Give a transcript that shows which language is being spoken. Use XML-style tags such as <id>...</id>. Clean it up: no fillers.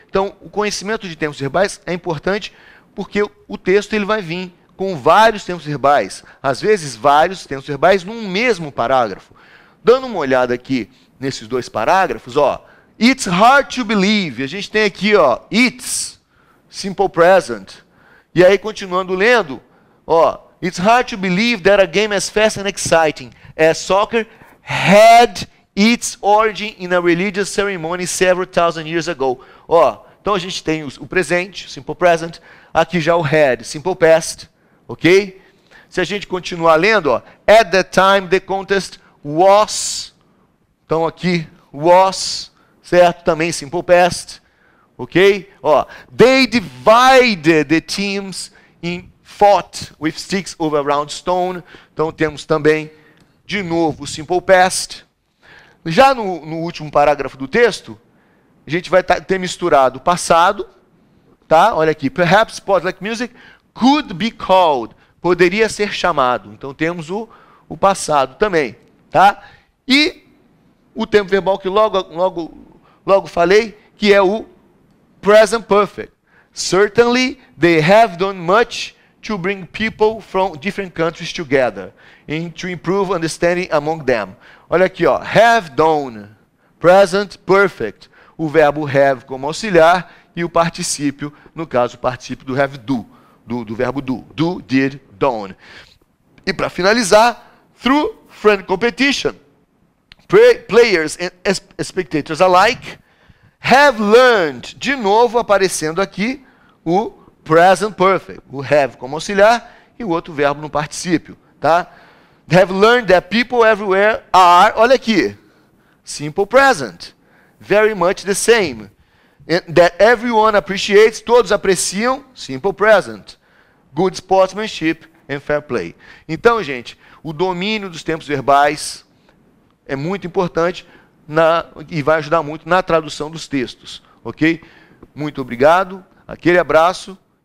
<pt>Então, o conhecimento de tempos verbais é importante porque o texto ele vai vir com vários tempos verbais, às vezes vários tempos verbais num mesmo parágrafo. Dando uma olhada aqui nesses 2 parágrafos, ó,</pt> <en>it's hard to believe.</en> <pt>A gente tem aqui, ó, it's, simple present.</pt> <en>E aí, continuando lendo, ó, it's hard to believe that a game as fast and exciting as soccer had its origin in a religious ceremony several thousand years ago.</en> <pt>Ó, então a gente tem o presente, simple present, aqui já o had, simple past, ok? Se a gente continuar lendo, ó,</pt> <en>at that time the contest was,</en> <pt>então aqui was, certo? Também simple past, ok?</pt> <en>Ó, they divided the teams in fought with sticks over a round stone.</en> <pt>Então temos também, de novo, o simple past. Já no último parágrafo do texto, a gente vai ter misturado o passado, tá? Olha aqui,</pt> <en>perhaps sport like music could be called,</en> <pt>poderia ser chamado. Então temos o passado também, tá? E o tempo verbal que logo falei, que é o present perfect.</pt> <en>Certainly they have done much to bring people from different countries together and to improve understanding among them.</en> <pt>Olha aqui, ó, have done, present perfect. O verbo have como auxiliar e o particípio, no caso, o particípio do have do verbo do. Do, did, done. E para finalizar,</pt> <en>through friendly competition, players and spectators alike have learned,</en> <pt>de novo aparecendo aqui o present perfect, o have como auxiliar e o outro verbo no particípio, tá?</pt> <en>They have learned that people everywhere are,</en> <pt>olha aqui,</pt> <en>simple present, very much the same. And that everyone appreciates,</en> <pt>todos apreciam,</pt> <en>simple present, good sportsmanship and fair play.</en> <pt>Então, gente, o domínio dos tempos verbais é muito importante e vai ajudar muito na tradução dos textos, ok? Muito obrigado, aquele abraço</pt>